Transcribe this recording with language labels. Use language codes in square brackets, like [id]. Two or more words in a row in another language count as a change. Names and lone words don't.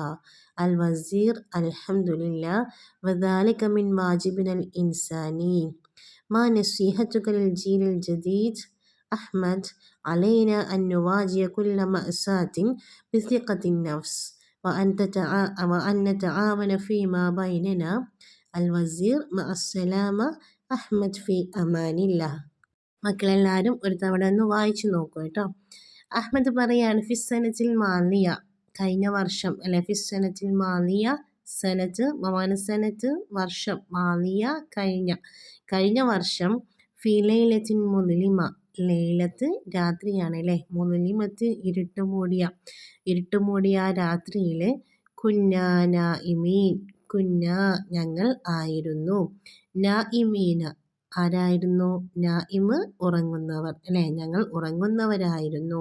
[ar] الوزير الحمد لله وذلك من واجبنا الإنساني. ما نصيحتك للجيل الجديد؟ أحمد علينا أن نواجه كل مأساة بثقة النفس وأن نتعاون فيما بيننا. الوزير مع السلامة അഹ്മദ് في أمان الله. [ml] മക്കളെല്ലാവരും ഒരു തവണ ഒന്ന് വായിച്ചു നോക്കൂ കേട്ടോ. അഹ്മദ് പറയാണ് [ar] في السنة الماضية [ml] കഴിഞ്ഞ വർഷം അല്ലെ, ഫിസ്സനത്തിൽ മാലിയ [ar] سنة سنة [ml] വർഷം, മാലിയ കഴിഞ്ഞ വർഷം, [ar] في ليلة مظلمة ليلة [ml] രാത്രിയാണ് അല്ലേ, മുദ്ലിമത്ത് ഇരുട്ടുമൂടിയ രാത്രിയിൽ, [ar] كنا نائمين [ml] ഞങ്ങൾ ആയിരുന്നു, നാഇമീന ആരായിരുന്നു, നായിമ് ഉറങ്ങുന്നവർ അല്ലേ, ഞങ്ങൾ ഉറങ്ങുന്നവരായിരുന്നു.